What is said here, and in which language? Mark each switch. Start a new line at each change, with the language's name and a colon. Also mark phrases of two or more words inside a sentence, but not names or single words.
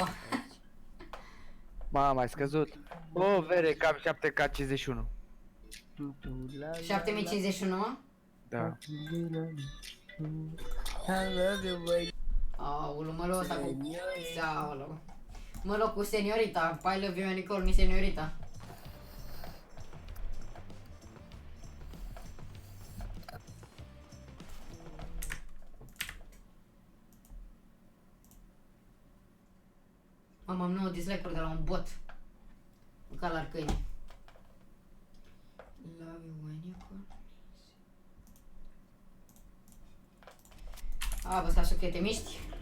Romanian: Mama, ai scăzut? O, vere, cam 7K51. 7051, mă? Da. Aulu, mă luă ăsta cu... Aulu. Mă luă cu seniorita.
English: I love you, Nicole,
Spanish: mi seniorita.
Romanian: Mamă, am 9 dislike-uri de la un bot. Ca la câini.
English: Love you when you call me.
Romanian: A, bă, să te miști.